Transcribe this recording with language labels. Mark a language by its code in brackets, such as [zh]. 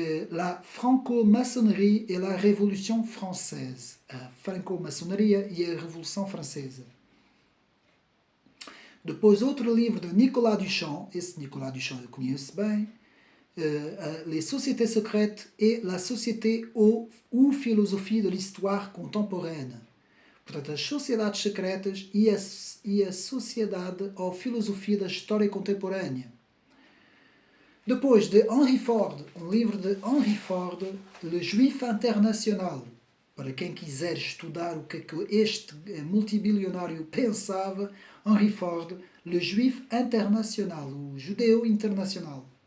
[fr] La franco-maçonnerie et la Révolution française. [pt] A franco-maçonaria e a Revolução Francesa. Depois, outro livro de Nicolas Duchamp. Esse Nicolas Duchamp eu conheço bem. [fr] Les sociétés secrètes et la société ou philosophie de l'histoire contemporaine. [pt] Portanto, as sociedades secretas e a sociedade ou filosofia da história contemporânea. Depois de Henry Ford, um livro de Henry Ford, Le Juif International, para quem quiser estudar o que é que este multibilionário pensava, Henry Ford, Le Juif International, o judeu internacional.